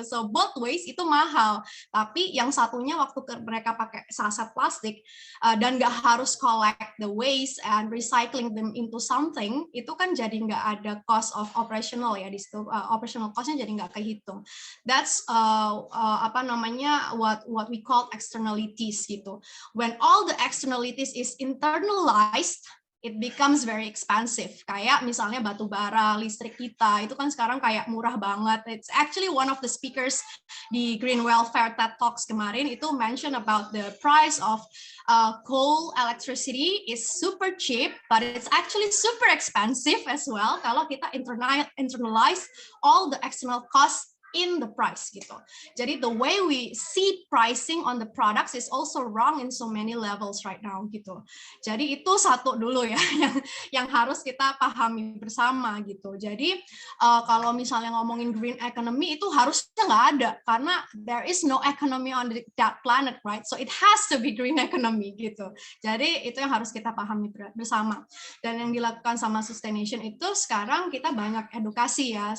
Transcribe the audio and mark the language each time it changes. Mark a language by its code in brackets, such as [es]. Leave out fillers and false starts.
[id] So both ways itu mahal. Tapi yang satunya waktu mereka pakai saset plastik dan nggak harus [en] collect the waste and recycling them into something, [id] itu kan jadi nggak ada [en] cost of operational [id] ya di situ. Operational costnya jadi nggak kehitung. [en] That's [id] apa namanya [en] what we call externalities gitu. When all the externalities is internalized, it becomes very expensive. [id] Kayak misalnya batu bara, listrik kita, itu kan sekarang kayak murah banget. [en] It's actually one of the speakers di Green Welfare TED Talks kemarin itu mention about the price of coal electricity is super cheap, but it's actually super expensive as well [id] kalau kita [en] internalize all the external costs in the price gitu. Jadi the way we see pricing on the products is also wrong in so many levels right now gitu. [id] Jadi itu satu dulu ya yang harus kita pahami bersama gitu. Jadi kalau misalnya ngomongin green economy itu harusnya nggak ada karena [en] there is no economy on that planet, right? So it has to be green economy gitu. [id] Jadi itu yang harus kita pahami bersama. Dan yang dilakukan sama Sustaination itu sekarang kita banyak edukasi ya.